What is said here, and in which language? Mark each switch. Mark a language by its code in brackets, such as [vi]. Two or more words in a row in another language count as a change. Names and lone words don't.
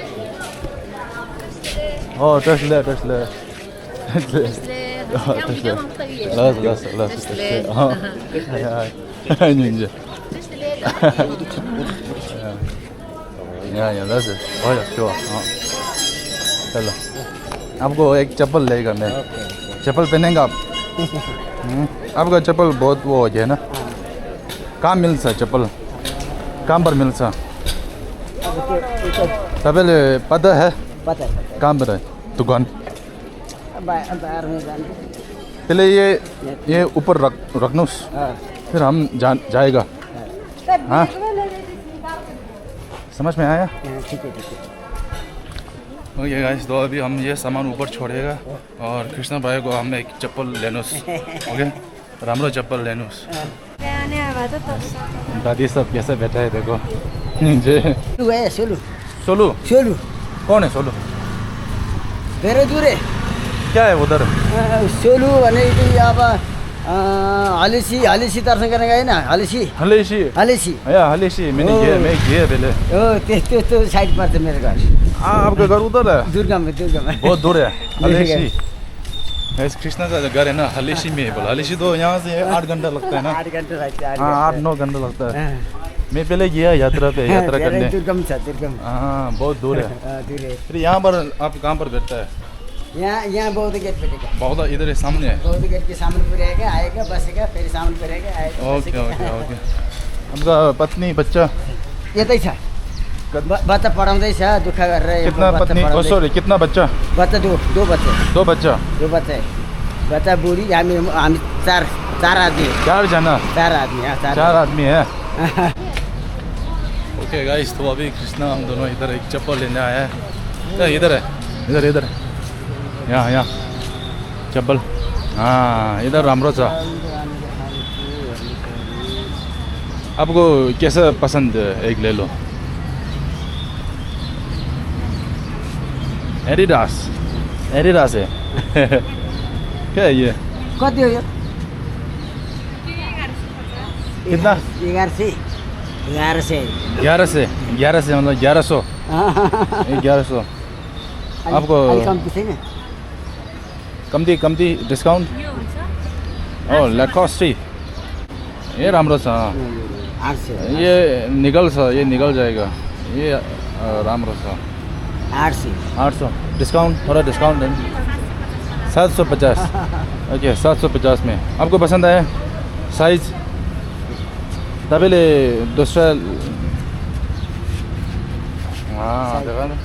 [hi] ओ टच ले चलो आपको एक चप्पल लेगा मैं चप्पल पहनेगा आप आपका चप्पल बहुत वो हो गया ना [ne] कहाँ मिल्छ [hi] चप्पल [ne] कहाँ पर मिल्छ [hi] तपाईँले पता है कहाँ पर है दुकान पहले ये ऊपर रखनोस फिर हम जाएगा हाँ समझ में आया [en] okay guys [hi] तो अभी हम ये सामान ऊपर छोड़ेगा और कृष्णा भाई को हम एक चप्पल लेनोस ओके [ne] राम्रो चप्पल लेनोस [hi] दादी सब कैसे बैठा है देखो जी सोलू कौन है सोलू धेरै दूर है क्या है उधर [ne] सोलू भने अब हलेसी दर्शन गर्न गएन हलेसी [hi] मैं गया पहले [ne] हो त्यस्तो साइड पर्छ मेरो घर [hi] आपका घर उधर है दुर्गम बहुत दूर है हलेसी कृष्णा का घर है ना हलेसी में बोला हलेसी तो यहाँ से 8 घंटा लगता है ना [ne] 8 घंटा लाग्छ [hi] 8-9 घंटा लगता है मैं पहले गया यात्रा करने दुर्गम हाँ बहुत दूर है फिर यहाँ पर आप कहाँ पर बैठता है यहाँ बौद्ध गेट भेटेगा बहुत इधर है सामने है बौद्ध गेट के सामने पुर्याएगा आएगा बसेगा फिर सामने पुर्याएगा आएगा ओके आपका पत्नी बच्चा [ne] यतै छ बच्चा पढाउँदैछ दुःख गरेर [hi] कितना पत्नी सॉरी कितना बच्चा बच्चा दो बच्चा बच्चा [ne] बुढी हामी [hi] चार आदमी [ne] 4 जना [hi] 4 आदमी 4 आदमी है [en] okay guys [hi] तो अभी कृष्णा हम दोनों इधर एक चप्पल लेने आया है इधर है इधर यहाँ चप्पल हाँ इधर [ne] राम्रो छ [hi] आपको कैसा पसंद एक ले लो एडिडास है क्या है ये [ne] कति हो यो [hi] कितना 1100 11 से 11 से मतलब 1100 ये 1100 आपको [ne] कम्ती छैन कम्ती डिस्काउन्ट ओ ल्याकोस्टी ये राम्रो छ 800 [hi] ये निकल जाएगा ये [ne] राम्रो छ [hi] 800 डिस्काउंट थोड़ा डिस्काउंट दें 750 ओके 750 में आपको पसंद आया साइज तपाईँले दूसरा देखा न